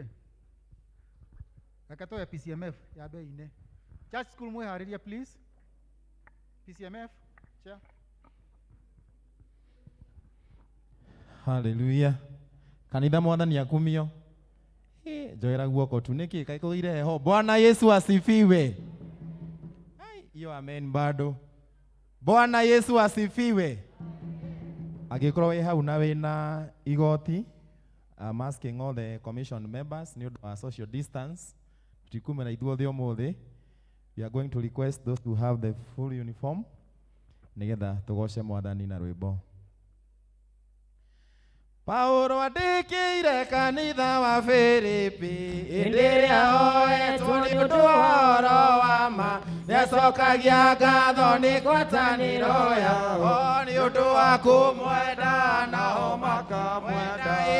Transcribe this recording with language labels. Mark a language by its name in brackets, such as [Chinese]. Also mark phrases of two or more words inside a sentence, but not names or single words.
[Kikuyu] Reke tũhe PCMF ya bei-inĩ. Church school mwĩharĩrie please. [English] PCMF, chair. Hallelujah. [Kikuyu] Kanitha mwathani akumio. Njoera guoko tu niki kai kũgĩire heho. [Swahili] Bwana Yesu asifiwe. Hiyo amen bado. Bwana Yesu asifiwe. [Kikuyu] Angĩkorwo wĩ hau na wĩna igoti, [English] I'm asking all the commission members, [Kikuyu] nĩ ũndũ wa [English] social distance, [Kikuyu] tũtikume na ithuothe ũmũthĩ. [English] We are going to request those who have the full uniform, [Kikuyu] nĩgetha tũgoce mwathani na rwĩmbo. Paulo andĩkĩire kanitha wa Filipi, hĩndĩ ĩrĩa oetwo nĩ ũndũ wa ũhoro wa ma, nĩacokagia ngatho nĩ ngwatanĩro yao, nĩ ũndũ wa kũmwenda nao makamwenda.